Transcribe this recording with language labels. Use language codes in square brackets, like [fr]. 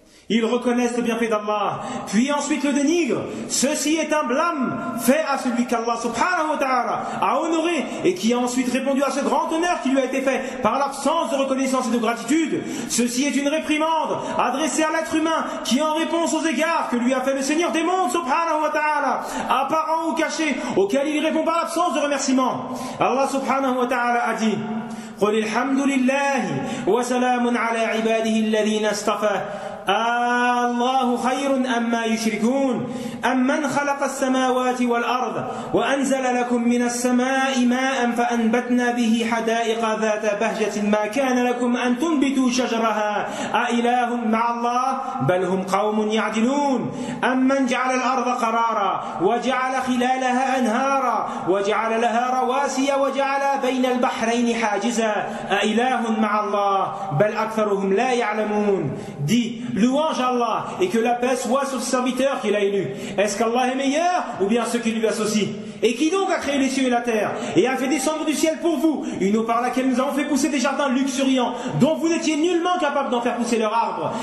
[fr] Ils reconnaissent le bienfait d'Allah, puis ensuite le dénigrent. Ceci est un blâme fait à celui qu'Allah subhanahu wa ta'ala a honoré et qui a ensuite répondu à ce grand honneur qui lui a été fait par l'absence de reconnaissance et de gratitude. Ceci est une réprimande adressée à l'être humain qui, en réponse aux égards que lui a fait le Seigneur des mondes subhanahu wa ta'ala, apparent ou caché, auquel il répond par l'absence de remerciement. Allah subhanahu wa ta'ala a dit: [ar] قل الحمد لله وسلام على عباده الذين اصطفى الله خير أما يشركون أمن خلق السماوات والأرض وأنزل لكم من السماء ماء فأنبتنا به حدائق ذات بهجة ما كان لكم أن تنبتوا شجرها أإله مع الله بل هم قوم يعدلون أمن جعل الأرض قرارا وجعل خلالها أنهارا وجعل لها رواسي وجعل بين البحرين حاجزا أإله مع الله بل أكثرهم لا يعلمون. [fr] دي Louange à Allah et que la paix soit sur le serviteur qu'il a élu. Est-ce qu'Allah est meilleur ou bien ceux qui lui associent? Et qui donc a créé les cieux et la terre, et a fait descendre du ciel pour vous une eau par laquelle nous avons fait pousser des jardins luxuriants, dont vous n'étiez nullement capable d'en faire pousser leur arbre?